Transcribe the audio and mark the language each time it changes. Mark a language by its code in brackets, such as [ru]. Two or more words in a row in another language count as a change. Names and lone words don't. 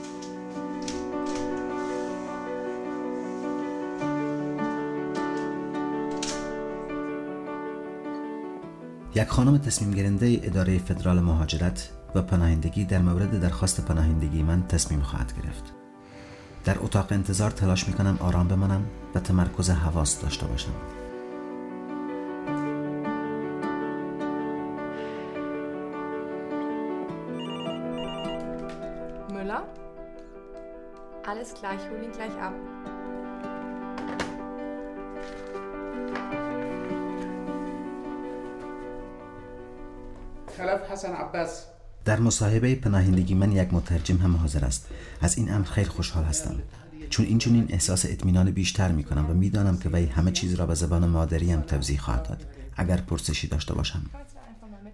[fa] یک خانم تصمیم گیرنده اداره فدرال مهاجرت و پناهندگی در مورد درخواست پناهندگی من تصمیم خواهد گرفت. در اتاق انتظار تلاش میکنم آرام بمانم و تمرکز حواس داشته باشم. [de] Müller? Alles klar, ich hole ihn gleich ab. [fa] خلف حسن عباس. در مصاحبه پناهندگی من یک مترجم هم حاضر است. از این امر خیلی خوشحال هستم، چون این احساس اطمینان بیشتر می کنم و می دانم که وی همه چیز را به زبان مادریم توضیح خواهد داد اگر پرسشی داشته باشم.